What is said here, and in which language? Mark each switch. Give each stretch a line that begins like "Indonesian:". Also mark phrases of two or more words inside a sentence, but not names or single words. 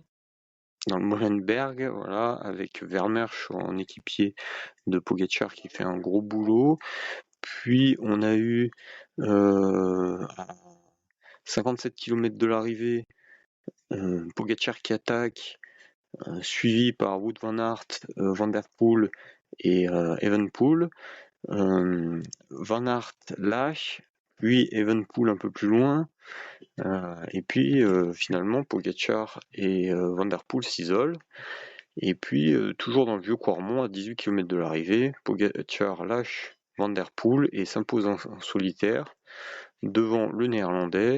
French: dans le Molenberg, voilà, avec Vermeersch en équipier de Pogačar qui fait un gros boulot. Puis on a eu à 57 km de l'arrivée Pogačar qui attaque, suivi par Wout van Aert, Van der Poel et Evenepoel. Van Aert lâche, puis Evenepoel un peu plus loin, et puis finalement Pogačar et Van der Poel s'isolent. Et puis toujours dans le vieux Quarmont, à 18 km de l'arrivée, Pogačar lâche Van der Poel et s'impose en solitaire devant le néerlandais.